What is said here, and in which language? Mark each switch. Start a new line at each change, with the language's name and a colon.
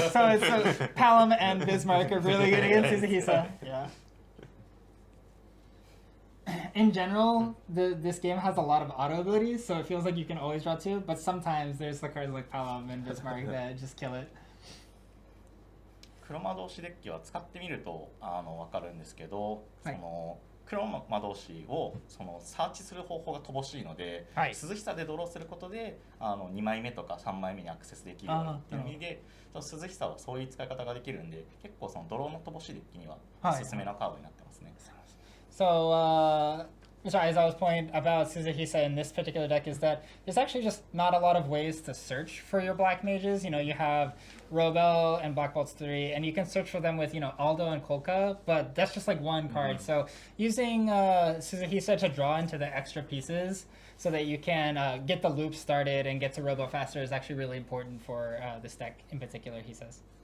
English: So Palom and Bismarck are really good against Suzuhisa. Yeah. In general, this game has a lot of auto abilities, so it feels like you can always draw 2, but sometimes there's the cards like Palom and Bismarck that just kill it.
Japanese: 黒魔導士デッキは使ってみると分かるんですけど、はい、その黒魔導士をそのサーチする方法が乏しいので、はい、涼しさでドローすることで2枚目とか3枚目にアクセスできるようにっていう意味で、涼しさはそういう使い方ができるんで、結構そのドローの乏しいデッキにはおすすめのカードになってますね。
English: So, Mr. Aizawa's point about Suzuhisa in this particular deck is that there's actually just not a lot of ways to search for your black mages. You know, you have Robel and Black Bolts 3, and you can search for them with, you know, Aldo and Kolka, but that's just like one card. So using Suzuhisa to draw into the extra pieces so that you can get the loop started and get to Robel faster is actually really important for this deck in particular, he says.